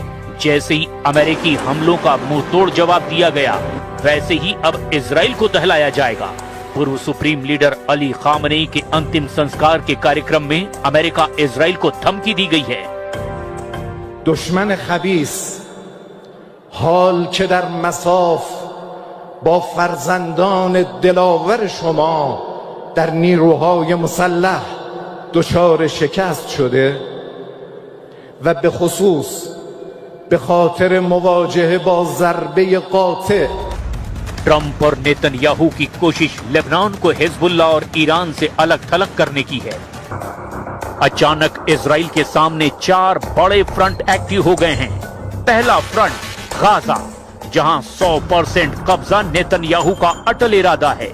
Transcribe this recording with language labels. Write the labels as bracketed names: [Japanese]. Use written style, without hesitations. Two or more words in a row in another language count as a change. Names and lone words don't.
[Hindi] जैसे ही अमेरिकी हमलों का मुंहतोड़ जवाब दिया गया, वैसे ही अब इजराइल को दहलाया जाएगा। पूर्व सुप्रीम लीडर अली खामनेई के अंतिम संस्कार के कार्यक्रम में अमेरिका इजराइल को धमकी दी गई है। [Persian] دشمن خبیث حال चه در مساف با فرزندان دلاور شما در نیروهای مسلح دچار شکست شده و به خصوص به خاطر مواجهه با ضربه قاطع [Hindi] ट्रंप और नेतन्याहू की कोशिश लेबनान को हिजबुल्लाह और ईरान से अलग थलग करने की है। अचानक इजराइल के सामने 4 बड़े [English] front active [Hindi] हो गए हैं। पहला फ्रंट गाजा, जहां 100% कब्जा नेतन्याहू का अटल इरादा है।